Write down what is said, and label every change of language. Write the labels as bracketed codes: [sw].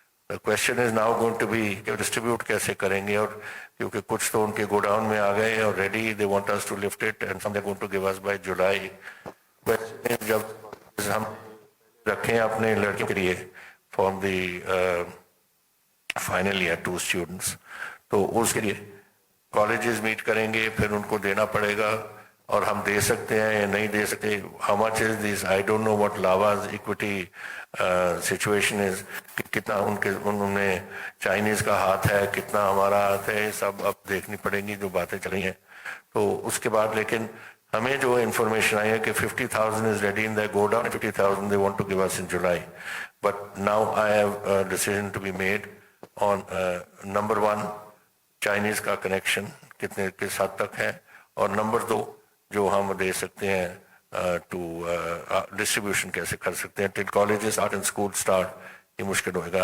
[en] The question is now going to be [hi] कि distribute कैसे करेंगे, और क्योंकि कुछ तो उनके गोडाउन में आ गए और [en] ready, they want us to lift it and some they're going to give us by July. [hi] Question is जब हम रखें अपने लड़के के लिए [en] from the final year 2 students, [hi] तो उसके लिए colleges meet करेंगे, फिर उनको देना पड़ेगा, और हम दे सकते हैं या नहीं दे सकते. [en] How much is this? I don't know what Lava's equity situation is. [hi] कितना उनमें चाइनीज का हाथ है, कितना हमारा हाथ है, सब अब देखनी पड़ेगी जो बातें चली हैं. तो उसके बाद लेकिन हमें जो इन्फॉर्मेशन आई है कि 50,000 [en] is ready in their godown, [hi] 50,000 [en] they want to give us in July. But now I have a decision to be made on number 1, [hi] Chinese का कनेक्शन कितने किस हद तक है, और नंबर 2 जो हम दे सकते हैं टू डिस्ट्रीब्यूशन कैसे कर सकते हैं. [en] till colleges art and school start [hi] ये मुश्किल होएगा.